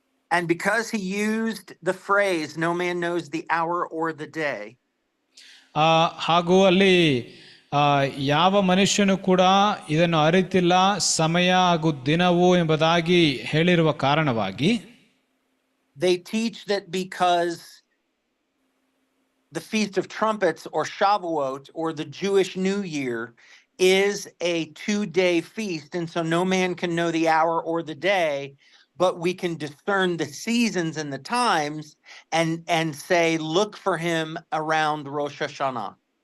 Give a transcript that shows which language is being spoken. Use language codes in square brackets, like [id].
[en] And because he used the phrase no man knows the hour or the day. [kn] ಹಾಗೂ ಅಲ್ಲಿ ಯಾವ ಮನುಷ್ಯನು ಕೂಡ ಇದನ್ನು ಅರಿತಿಲ್ಲ ಸಮಯ ಹಾಗೂ ದಿನವು ಎಂಬುದಾಗಿ ಹೇಳಿರುವ ಕಾರಣವಾಗಿ [en] they teach that because the Feast of Trumpets or Shavuot or the Jewish New Year is a 2-day feast, and so no man can know the hour or the day, but we can discern the seasons and the times and say look for him around Rosh Hashanah.